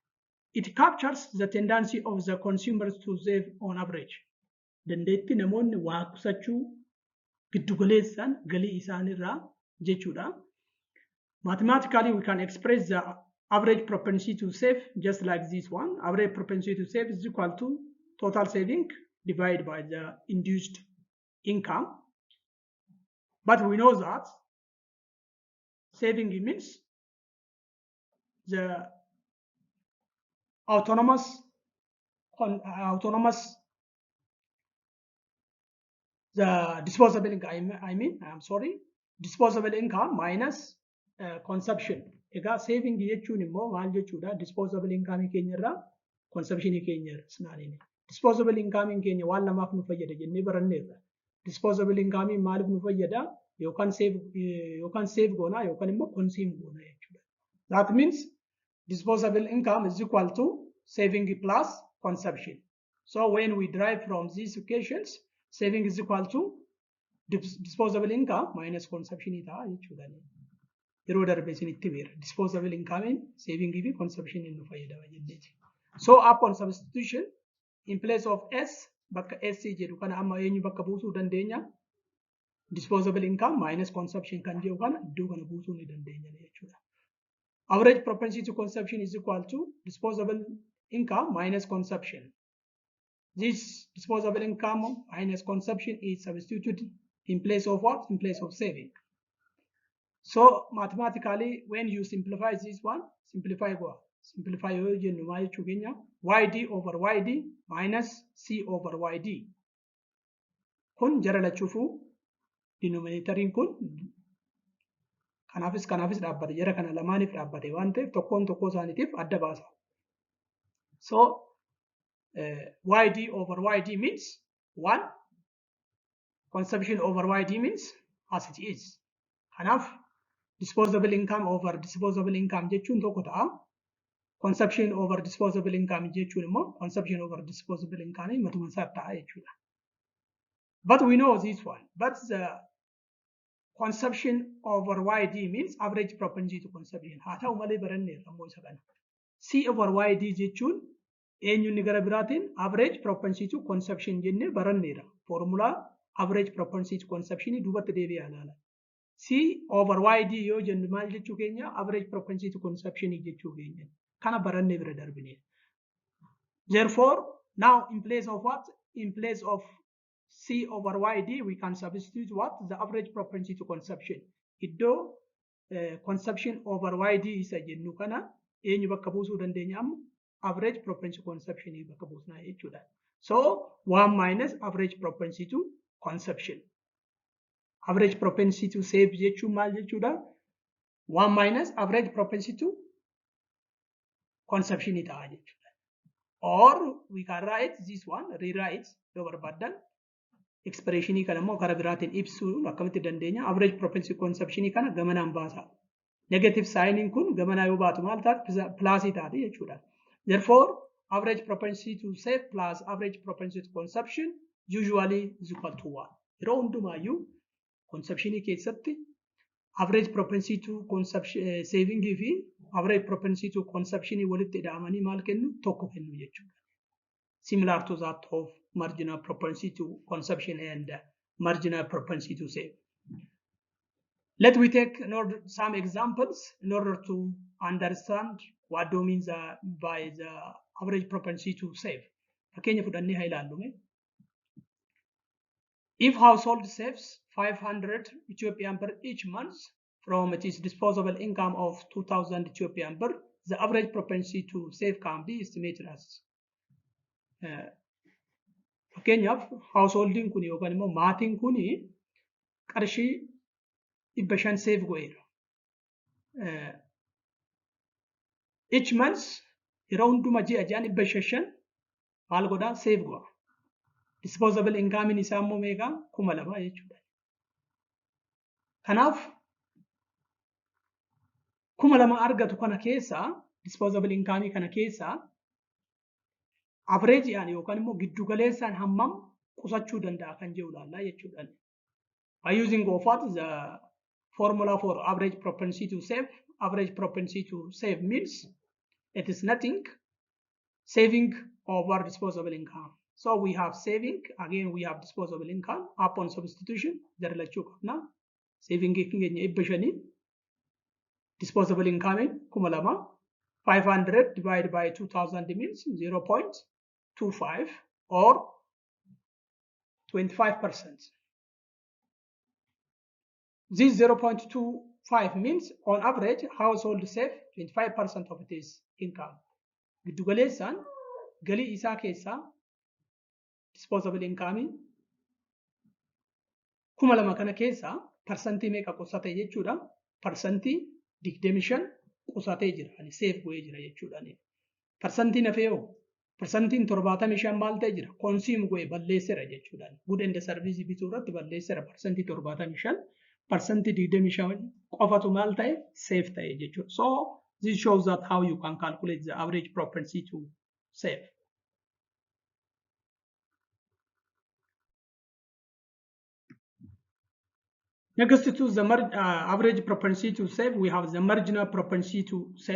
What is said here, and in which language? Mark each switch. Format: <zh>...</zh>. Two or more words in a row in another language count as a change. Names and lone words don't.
<en>It captures the tendency of the consumers to save on average.</en> <om>Dandeetti namoonni waa qusachuu giddugaleessaan galii isaanirraa jechuudha.</om> <en>Mathematically we can express the average propensity to save just like this one. Average propensity to save is equal to total saving divided by the induced income. But we know that saving means the autonomous the disposable income, disposable income minus consumption.</en> <om>Saving jechuun immoo maal jechuudha?</om> <en>Disposable income</en> <om>keenya irraa consumption keenya irraa.</om> <en>Disposable income</en> <om>keenya waan lamaaf nu fayyada jennee baranneerra.</om> <en>Disposable income</en> <om>maaliif nu fayyada? Yookaan save goona yookaan immoo consume goona jechuudha.</om> <en>That means disposable income is equal to saving plus consumption. So when we derive from these equations, saving is equal to disposable income minus consumption</en> <om>ta'a jechuudha. Yeroo darbe isinitti beera.</om> <en>Disposable income saving</en> <om>fi consumption nu fayyadama jenneeti.</om> <en>So upon substitution in place of S</en> <om>bakka S jedhu kana amma eenyu bakka buusuu dandeenya?</om> <en>Disposable income minus consumption</en> <om>kan jedhu kana iddoo kana buusuu ni dandeenya jechuudha.</om> <en>Average propensity to consumption is equal to disposable income minus consumption. This disposable income minus consumption is substituted in place of what? In place of saving. So mathematically, when you simplify this one, simplify what? Simplify YD over YD minus C over YD.</en> <om>Kun jara lachuufu denominatorin kun kanaafis dhaabbate jara kana lamaaniif dhaabbate waan ta'eef tokkoon tokkoo isaaniitiif adda baasa.</om> <en>So YD over YD means 1. Consumption over YD means as it is.</en> <om>Kanaaf</om> <en>disposable income over disposable income</en> <om>jechuun tokko ta'a.</om> <en>Consumption over disposable income</en> <om>jechuun immoo</om> <en>consumption over disposable income</en> <om>matuma isaa ta'a jechuudha.</om> <en>But we know this one. But the consumption over YD means average propensity to consumption.</en> <om>Haa ta'u malee baranneerra ammoo isa kana.</om> <en>C over YD</en> <om>jechuun eenyuun gara biraatiin</om> <en>average propensity to consumption</en> <om>jennee baranneerra.</om> <en>Formula average propensity to consumption</en> <om>duubatti deebi'aa ilaala.</om> <en>C over YD</en> <om>yoo jennu maal jechuu keenya?</om> <en>Average propensity to consumption</en> <om>jechuu keenya. Kana barannee bira darbine.</om> <en>Therefore, now in place of what? in place of C over YD, we can substitute what? The average propensity to consumption.</en> <om>Iddo</om> <en>consumption over YD</en> <om>isa jennu kana eenyu bakka buusuu dandeenya amma</om> <en>average propensity consumption</en> <om>bakka buusnaa jechuudha.</om> <en>So 1 minus average propensity to consumption. Average propensity to save</en> <om>jechuun maal jechuudha?</om> <en>1 minus average propensity to consumption</en> <om>ta'a jechuudha.</om> <en>Or we can write this one, rewrite</en> <om>yoo barbaadan expression kana immoo karaa biraatiin ibsuu akkamitti dandeenya?</om> <en>Average propensity consumption</en> <om>kana gamanaan baasa.</om> <en>Negative sign</en> <om>kun gamanaa yoo baatu maal ta'a? Plus taati jechuudha.</om> <en>Therefore, average propensity to save plus average propensity to consumption usually is equal to 1.</en> <om>Yeroo hundumaayyuu consumption keessatti</om> <en>average propensity to consumption saving</en> <om>fi</om> <en>average propensity to consumption</en> <om>walitti hidhamanii maal kennu? Tokko kennu jechuudha.</om> <en>Similar to that of marginal propensity to consumption and marginal propensity to save. Let we take some examples in order to understand what do means by the average propensity to save.</en> <om>Fakkeenya fudhannee haa ilaallu.</om> <en>If household saves 500 Ethiopian per each month from its disposable income of 2,000 Ethiopian per, the average propensity to save can be estimated as.</en> <om>Fakkeenyaaf householding kun yookaan immoo maatiin kun qarshii 500 save godheera.</om> <en>Each month</en> <om>yeroo hunduma ji'a ji'aan 500 maal godhaa? Save godha. Disposable income isaa immoo meeqa? 2,000 jechuudha. Kanaaf 2,000 argatu kana keessaa</om> <en>disposable income</en> <om>kana keessaa average yani yookaan immoo giddu galeessaan hammam qusachuu danda'a kan jedhu ilaallaa jechuudha.</om> <en>By using what the formula for average propensity to save. Average propensity to save means it is nothing saving over disposable income. So we have saving, again we have disposable income. Upon substitution, the relation now saving disposable income in 500 divided by 2,000 means 0.25 or 25%. This 0.25 means on average household save 25% of its income.</en> <om>Giddu galeessaan galii isaa keessaa</om> <en>disposable income</en> <om>2,000 kana keessaa parsantii meeqa qusate jechuudha? Parsantii 25 qusatee jira. Ani save godhee jira jechuudha. Parsantiin hafeeoo parsantiin 75 maal ta'e jira? Consume godhee balleesseera jechuudha.</om> <en>Good and service</en> <om>bituu irratti balleesseera parsantii 75. Percentage 25 qofatu maal ta'e? Save ta'e jechuudha.</om> <en>So this shows that how you can calculate the average propensity to save. Next to the average propensity to save, we have the marginal propensity to save.</en>